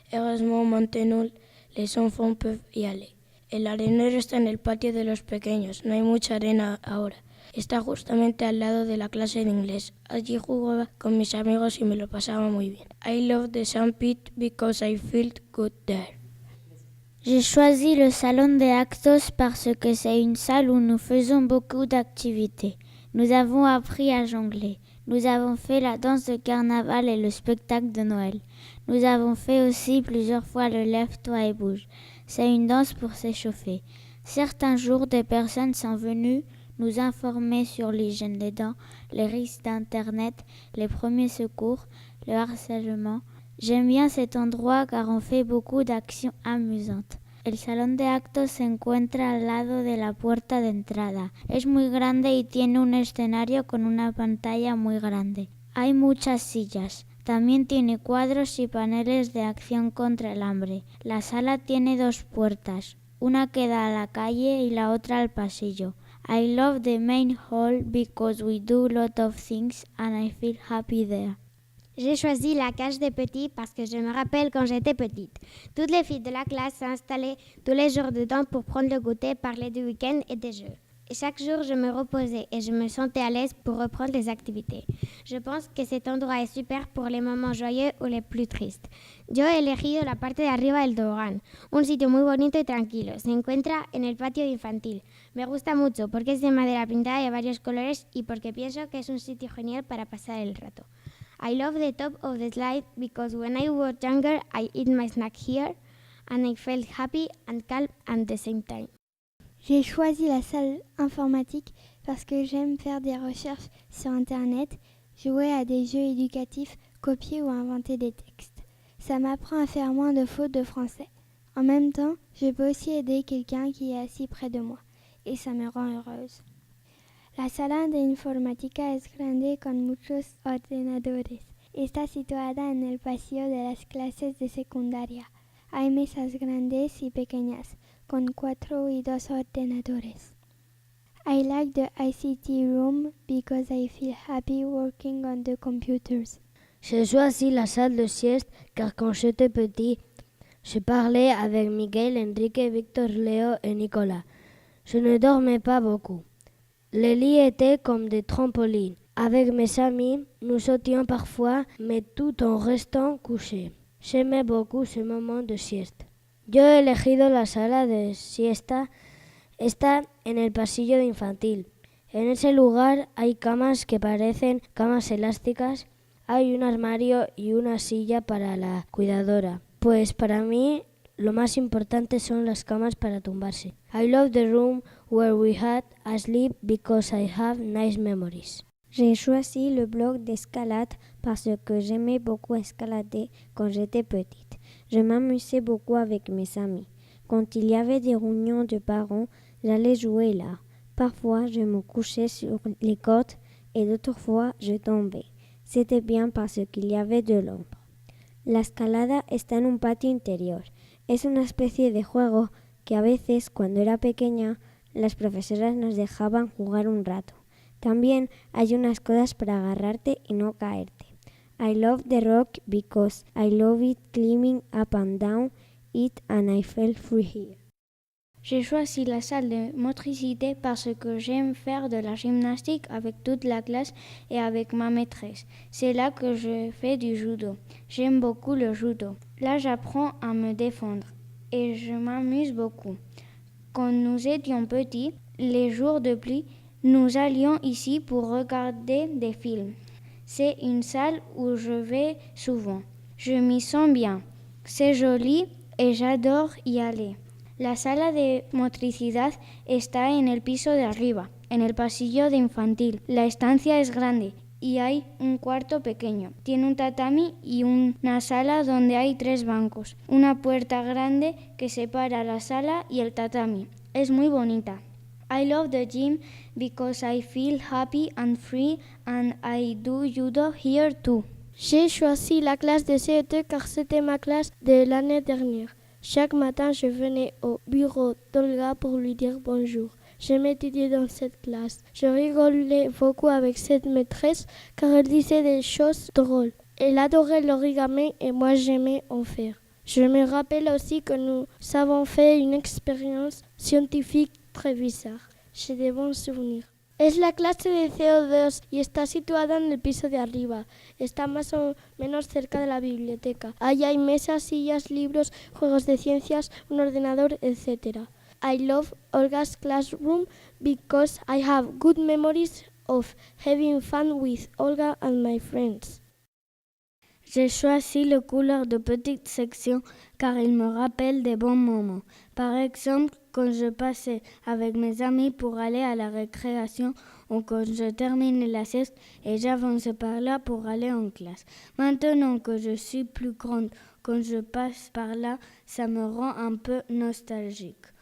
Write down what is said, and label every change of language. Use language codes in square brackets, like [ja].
[fr] Heureusement, maintenant, les enfants peuvent y aller. [es] El arenero está en el patio de los pequeños. No hay mucha arena ahora. Está justamente al lado de la clase de inglés. Allí jugaba con mis amigos y me lo pasaba muy bien. [en] I love the sandpit because I felt good there. [fr] J'ai choisi le salon des actos parce que c'est une salle où nous faisons beaucoup d'activités. Nous avons appris à jongler. Nous avons fait la danse de carnaval et le spectacle de Noël. Nous avons fait aussi plusieurs fois le lève-toi et bouge. C'est une danse pour s'échauffer. Certains jours, des personnes sont venues nous informer sur l'hygiène des dents, les risques d'Internet, les premiers secours, le harcèlement. J'aime bien cet endroit car on fait beaucoup d'actions amusantes. [es] El salón de actos se encuentra al lado de la puerta de entrada. Es muy grande y tiene un escenario con una pantalla muy grande. Hay muchas sillas. También tiene cuadros y paneles de acción contra el hambre. La sala tiene dos puertas. Una que da a la calle y la otra al pasillo. [en] I love the main hall because we do a lot of things and I feel happy there. [fr] J'ai choisi la cage des petits parce que je me rappelle quand j'étais petite. Toutes les filles de la classe s'installaient tous les jours dedans pour prendre le goûter, parler du week-end et des jeux. Et chaque jour, je me reposais et je me sentais à l'aise pour reprendre les activités. Je pense que cet endroit est super pour les moments joyeux ou les plus tristes. [es] Yo he elegido la parte de arriba del tobogán, un sitio muy bonito y tranquilo. Se encuentra en el patio infantil. Me gusta mucho porque es de madera pintada de varios colores y porque pienso que es un sitio genial para pasar el rato. [en] I love the top of the slide because when I was younger, I eat my snack here and I felt happy and calm at the same time. [fr] J'ai choisi la salle informatique parce que j'aime faire des recherches sur Internet, jouer à des jeux éducatifs, copier ou inventer des textes. Ça m'apprend à faire moins de fautes de français. En même temps, je peux aussi aider quelqu'un qui est assis près de moi et ça me rend heureuse. [es] La sala de informática es grande con muchos ordenadores. Está situada en el pasillo de las clases de secundaria. Hay mesas grandes y pequeñas, con 4 y 2 ordenadores. [en] I like the ICT room because I feel happy working on the computers. [fr] J'ai choisi la salle de sieste car quand j'étais petit, je parlais avec Miguel, Enrique, Victor, Léo et Nicolas. Je ne dormais pas beaucoup. Les lits étaient comme des trampolines. Avec mes amis, nous sautions parfois, mais tout en restant couchés. J'aimais beaucoup ce moment de sieste. [es] Yo he elegido la sala de siesta. Está en el pasillo infantil. En ese lugar hay camas que parecen camas elásticas. Hay un armario y una silla para la cuidadora. Pues para mí lo más importante son las camas para tumbarse. [en] I love the room where we had a sleep because I have nice memories. [fr] J'ai choisi le bloc d'escalade parce que j'aimais beaucoup escalader quand j'étais petite. Je m'amusais beaucoup avec mes amis. Quand il y avait des réunions de parents, j'allais jouer là. Parfois, je me couchais sur les cordes et d'autres fois, je tombais. C'était bien parce qu'il y avait de l'ombre. [es] La escalada está en un patio interior. Es una especie de juego que a veces, cuando era pequeña, las profesoras nos dejaban jugar un rato. También hay unas cosas para agarrarte y no caerte. [en] I love the rock because I love it climbing up and down it and I fell free here. [fr] J'ai choisi la salle de motricité parce que j'aime faire de la gymnastique avec toute la classe et avec ma maîtresse. C'est là que je fais du judo. J'aime beaucoup le judo. Là, j'apprends à me défendre et je m'amuse beaucoup. Quand nous étions petits, les jours de pluie, nous allions ici pour regarder des films. C'est une salle où je vais souvent. Je m'y sens bien. C'est joli et j'adore y aller. [es] La sala de motricidad está en el piso de arriba, en el pasillo de infantil. La estancia es grande y hay un cuarto pequeño. Tiene un tatami y una sala donde hay 3 bancos. Una puerta grande que separa la sala y el tatami. Es muy bonita. [en] I love the gym because I feel happy and free and I do judo here too. [fr] J'ai choisi la classe de CE2 car c'était ma classe de l'année dernière. Chaque matin, je venais au bureau d'Olga pour lui dire bonjour. J'aimais étudier dans cette classe. Je rigolais beaucoup avec cette maîtresse car elle disait des choses drôles. Elle adorait l'origami et moi j'aimais en faire. Je me rappelle aussi que nous avons fait une expérience scientifique très bizarre. J'ai de bons souvenirs. [es] Es la clase de CO2 y está situada en el piso de arriba. Está más o menos cerca de la biblioteca. Allí hay mesas, sillas, libros, juegos de ciencias, un ordenador, etc. [en] I love Olga's classroom because I have good memories of having fun with Olga and my friends. [fr] J'ai choisi le couleur de petite section car il me rappelle des bons moments. Par exemple, quand je passais avec mes amis pour aller à la récréation ou quand je terminais la sieste et j'avançais par là pour aller en classe. Maintenant que je suis plus grande, quand je passe par là, ça me rend un peu nostalgique.